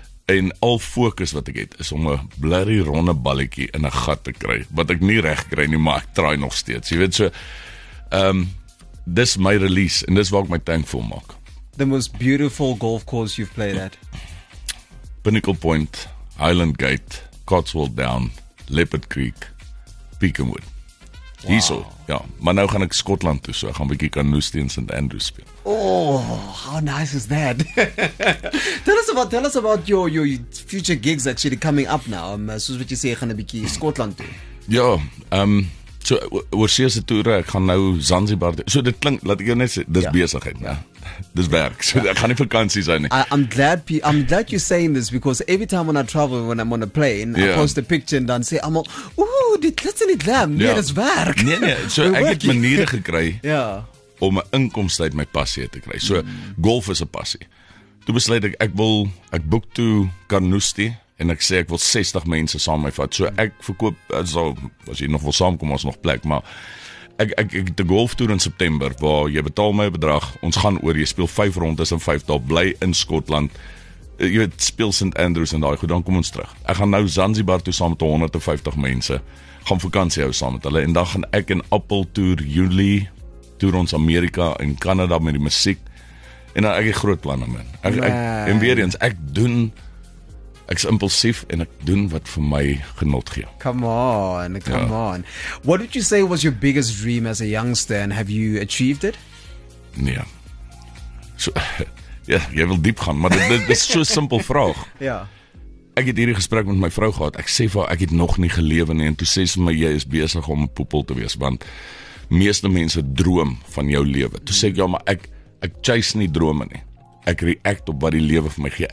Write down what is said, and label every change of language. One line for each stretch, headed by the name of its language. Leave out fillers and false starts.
Afrikaans: En al fokus wat ek het, is om 'n blurry ronde balletjie in 'n gat te kry, wat ek nie reg kry nie, maar ek try nog steeds. Jy weet so, dis my release, en dis waar ek my tank vol maak.
English: The most beautiful golf course you've played at?
Afrikaans: Pinnacle Point, Highland Gate, Cotswold Down, Leopard Creek, Peakenwood. Wow. Hierso, ja. Maar nou gaan ek Skotland toe, so ek gaan 'n bietjie Carnoustie en St Andrews speel.
English: Oh, how nice is that? tell us about your future gigs actually coming up now.
Afrikaans: Soos wat jy sê, gaan 'n bietjie Skotland toe. Ja, so oorseese toere, ek gaan nou Zanzibar toe. So dit klink, laat ek jou net sê, dis besigheid, né? Dis werk. So ek gaan nie vakansie zijn nie.
English: I'm glad you're saying this, because every time when I travel, when I'm on a plane, I post a picture and
Afrikaans: dan sê almal, ooh, dit is nie glam, nee, dis werk. Nee, so ek het maniere gekry om 'n inkomste uit my passie te kry. So golf is 'n passie. Toe besluit ek boek toe Carnoustie en ek sê ek wil 60 mense saam met my vat. So ek verkoop, as jy nog wil saamkom, ons nog plek, maar ek het 'n golftoer in September waar jy betaal my 'n bedrag, ons gaan oor, jy speel 5 rondes in 5 dae, bly in Skotland. Jy weet, speel St Andrews en daai goed, dan kom ons terug. Ek gaan nou Zanzibar toe saam met 150 mense, gaan vakansie hou saam met hulle, en dan gaan ek in Apple toer Julie, toer ons Amerika en Canada met die musiek, en dan ek het groot planne, man. En weer eens, ek's impulsief en ek doen wat vir my genot gee.
English: Come on. What would you say was your biggest dream as a youngster, and have you achieved it?
Afrikaans: Nee. So, ja, jy wil diep gaan, maar dit is so 'n simpel vraag. Ja. Ek het hierdie gesprek met my vrou gehad. Ek sê vir haar, ek het nog nie gelewe nie, en toe sê sy my, jy is besig om 'n poepel te wees, want meeste mense droom van jou lewe. Toe sê ek, ja, maar ek chase nie drome nie. Ek react op wat die lewe vir my gee.